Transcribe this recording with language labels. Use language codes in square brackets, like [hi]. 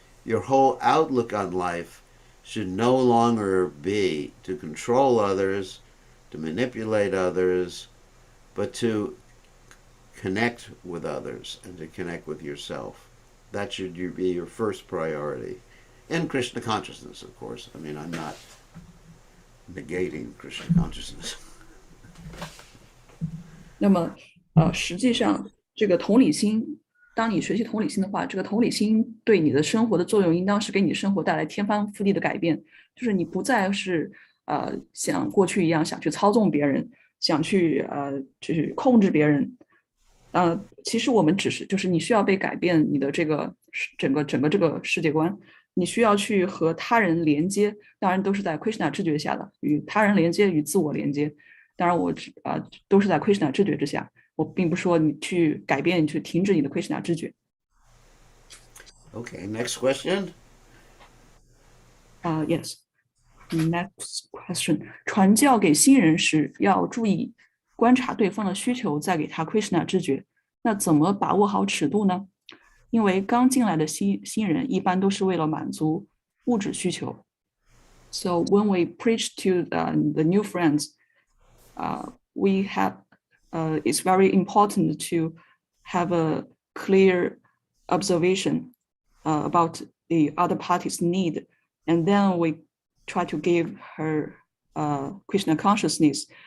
[en] Your whole outlook on life should no longer be to control others, to manipulate others, but to connect with others and to connect with yourself. That should be your first priority. In Krishna consciousness, of course. I mean, I'm not negating Krishna consciousness. [zh] 那么，实际上，这个同理心，当你学习同理心的话，这个同理心对你的生活的作用，应当是给你生活带来天翻覆地的改变。就是你不再是像过去一样想去操纵别人，想去就是控制别人。其实我们只是就是你需要被改变你的这个整个这个世界观，你需要去和他人连接，当然都是在 Krishna 知觉下的，与他人连接，与自我连接。当然我都是在 Krishna 知觉之下，我并不说你去改变，你去停止你的 Krishna 知觉。 [en] Okay, next question. Yes. Next question. [zh] 传教给新人时要注意观察对方的需求，再给他 Krishna 知觉。那怎么把握好尺度呢？因为刚进来的新人一般都是为了满足物质需求。 [en] So when we preach to the new friends, we have it's very important to have a clear observation about the other party's need, and then we try to give her Krishna consciousness.